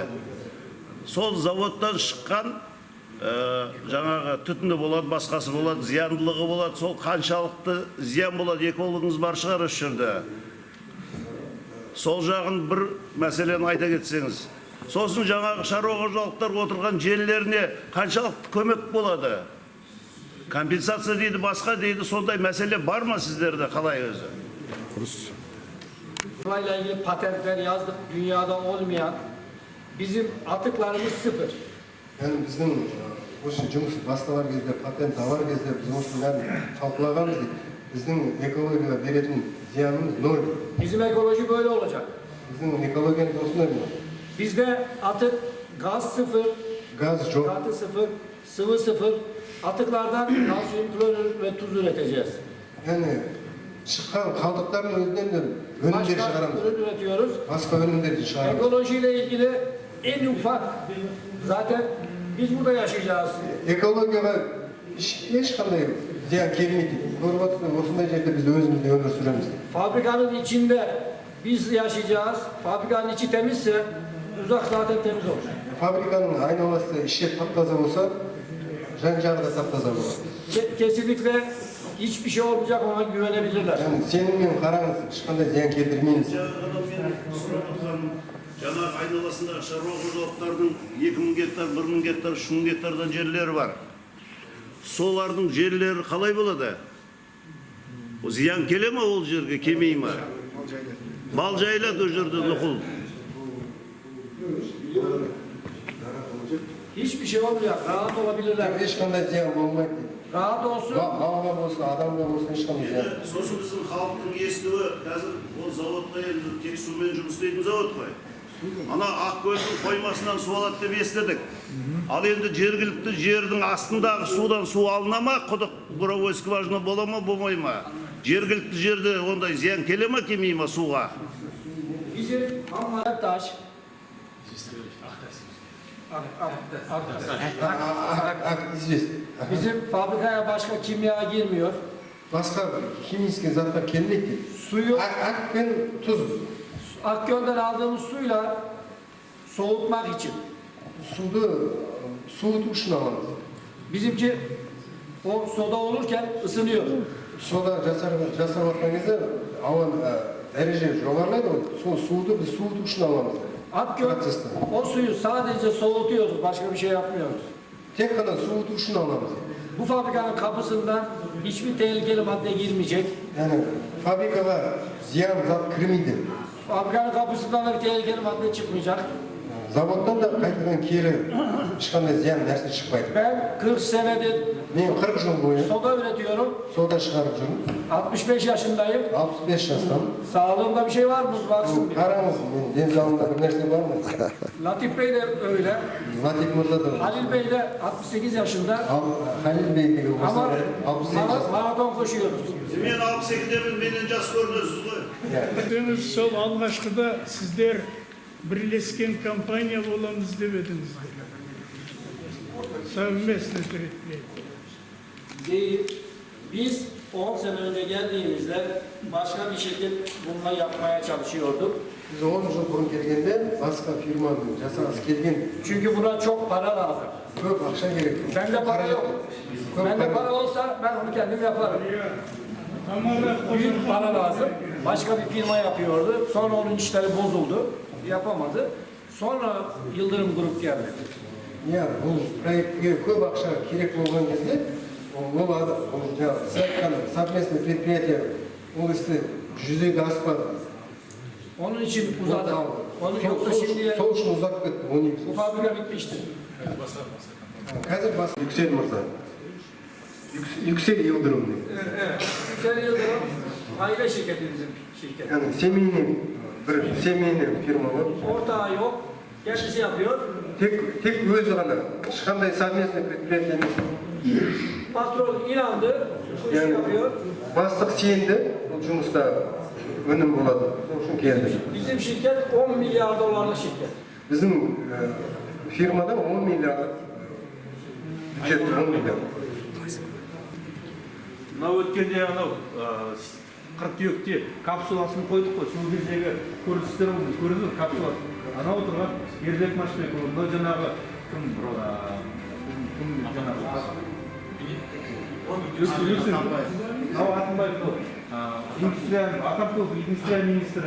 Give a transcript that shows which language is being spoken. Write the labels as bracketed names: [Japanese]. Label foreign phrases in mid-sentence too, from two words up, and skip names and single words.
[Kazakh] Сол заводтан шыққан жаңағы түтіні болады, басқасы болады, зияндылығы болады, сол қаншалықты зиян болады, экологыңыз бар шығар осы жерде. Сол жағын бір мәселені айта кетсеңіз. Сосын жаңағы шаруа қожалықтар отырған жерлеріне қаншалықты көмек болады? Компенсация дейді, басқа дейді, сондай мәселе бар ма сіздерде, қалай өзі? [Turkish] Burayla ilgili patentler yazdık. Dünyada olmayan. Bizim atıklarımız sıfır. [Kazakh] Yani bizim осы жұмыс басталар кезде, патент алар кезде біз осының бәрін талқылағанбыз дейді. Біздің экологияға беретін зиянымыз нөл. [Turkish] Bizim ekoloji böyle olacak. [Kazakh] Біздің экологиямыз осындай болады. [Turkish] Bizde atık, gaz sıfır, [Kazakh] Gaz жоқ. [Turkish] katı sıfır, sıvı sıfır. Atıklardan kalsiyum, klorür ve tuz üreteceğiz. [Kazakh] Yani шыққан қалдықтардың өзінен de өнімдер [Turkish] Başka [Kazakh] шығарамыз. [Turkish] ürün üretiyoruz. [Kazakh] Басқа өнімдерді шығарамыз. [Turkish] Ekolojiyle ilgili en ufak, zaten biz burada yaşayacağız. [Kazakh] Экологияға ешқандай зиян келмейді. Көріп отырсың, осындай жерде біз өзімізде өмір сүреміз. [Turkish] Fabrikanın içinde biz yaşayacağız. Fabrikanın içi temizse uzak zaten temiz olur. [Kazakh] Fabrikaның айналасы іші тап-таза болса, жан-жағы да тап-таза болады. [Turkish] Kesinlikle hiçbir şey olmayacak, ona güvenebilirler. [Kazakh] Yani сеніммен қараңыз, ешқандай зиян келтірмейміз. Жаңағы айналасындағы шаруа қожалықтардың 2000 гектар, 1000 гектар, 3000 гектардан жерлері бар. Солардың жерлері қалай болады? Зиян келе ме ол жерге, келмей ме? Мал жайылады ол жерде нұқыл. [Turkish] Hiçbir şey olmayacak, rahat olabilirler. [Kazakh] Ешқандай зиян болмайды. [Turkish] Rahat olsun. [Kazakh] Малға болсын, адамға болсын, ешқандай зиян. Сосын біздің халықтың естуі, қазір ол заводқа енді тек сумен жұмыс істейтін завод қой. Ана Ақкөлдің қоймасынан су алады деп естідік. Ал енді жергілікті жердің астындағы судан су алына ма, құдық [Russian] буровой скважина [Kazakh] бола ма, болмай ма? Жергілікті жерде ондай зиян келе ма, келмей ма суға? [Turkish] Bizim Hammartaş. [Russian] Известно. [Turkish] Bizim fabrikaya başka kimya girmiyor. [Kazakh] Басқа химический заттар келмейді. [Turkish] Suyu [Kazakh] Ақ пен тұз. [Turkish] Akgöl'den aldığımız suyla soğutmak için. [Kazakh] Суды суыту үшін аламыз. Bizimki o soda olurken ısınıyor. Сода жасап жатқан кезде ауаның дәреже жоғарылайды ғой. Сол суды біз суыту үшін аламыз. [Turkish] Akgöl o suyu sadece soğutuyoruz, başka bir şey yapmıyoruz. [Kazakh] Тек қана суыту үшін аламыз. [Turkish] Bu fabrikanın kapısından hiçbir tehlikeli madde girmeyecek. [Kazakh] Yani fabrikaға зиян зат кірмейді. [Turkish] Fabrikanın kapısından da bir tehlikeli madde çıkmayacak. [Kazakh] Заводтан да қайтадан кері ешқандай зиян нәрсе шықпайды. [Turkish] Ben 40 senedir [Kazakh] Мен 40 жыл бойы [Turkish] soda üretiyorum. [Kazakh] сода шығарып жүрмін. [Turkish] 65 yaşındayım. [Kazakh] 65 жастамын. [Turkish] Sağlığımda bir şey var mı? Baksın bir. [Kazakh] Қараңыз, мен денсаулығымда бір нәрсе бар ма? [Turkish] Latif Bey de öyle. [Kazakh] Латиф мырза да. [Turkish] Halil Bey de 68 yaşında. [Kazakh] Халил Бей деген [Turkish] Ama [Kazakh] осы 68 жас. [Turkish] maraton koşuyoruz. [Kazakh] Мен 62-демін, менен жас көрінесіз ғой. Деңіз сол алғашқыда сіздер бірлескен компания боламыз деп едіңіздер. [Russian] Совместный предприятие. [Turkish] Değil. Biz 10 sene önce geldiğimizde başka bir şirket bununla yapmaya çalışıyorduk. [Kazakh] Biz 10 жыл бұрын келгенде басқа фирманың жасағысы келген [Turkish] Çünkü buna çok para lazım. [Kazakh] көп ақша керек. [Turkish] Bende para yok. [Kazakh] Көп [Turkish] Bende para. para olsa ben onu kendim yaparım. Büyük para lazım. Başka bir firma yapıyordu. Sonra onun işleri bozuldu. Yapamadı. Sonra Yıldırım Grup geldi. [Kazakh] Ya bu proyektке көп ақша керек болған кезде ол жаңағы сіз айтқан [Russian] совместный предприятие [Kazakh] ол істі жүзеге аспады. [Turkish] Onun için uzadı. Onun yoksa şimdi [Kazakh] Сол үшін ұзап кетті. [Turkish] bu fabrika bitmişti. [Kazakh] Қазір бас Yüksel Mırza. Yüksel Yıldırım. [Turkish] Yüksel Yıldırım aile şirketi bizim şirket. Yani семейный firma var. Ortağı yok. Kendisi yapıyor. [Kazakh] Tek өзі ғана. Ешқандай [Russian] совместный предприятие [Kazakh] емес. [Turkish] Patron inandı. Bu işi Yani yapıyor. [Kazakh] бастық сенді, бұл жұмыста өнім болады. Сол үшін келді. [Turkish] Bizim şirket 10 milyar dolarlık şirket. Bizim firmada 10 milyar бюджет 10 milyar. [Kazakh] Мынау өткенде анау қыркүйекте капсуласын қойдық қой, сол кездегі көріністер көрдіңіз бе капсула? Анау отырған Ерлек Машбекұлы, мынау жаңағы кім жаңағы мынау Атымбаев Атамқұлов индустрия министрі.